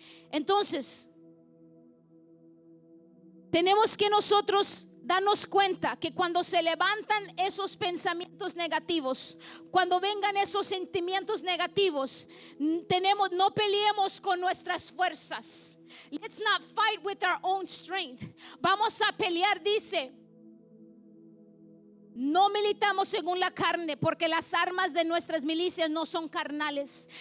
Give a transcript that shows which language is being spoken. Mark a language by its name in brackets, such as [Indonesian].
[Spanish] Entonces, tenemos que nosotros darnos cuenta que cuando se levantan esos pensamientos negativos, cuando vengan esos sentimientos negativos, no peleemos con nuestras fuerzas. [English] Let's not fight with our own strength. [Spanish] Vamos a pelear, dice, no militamos según la carne, porque las armas de nuestras milicias no son carnales.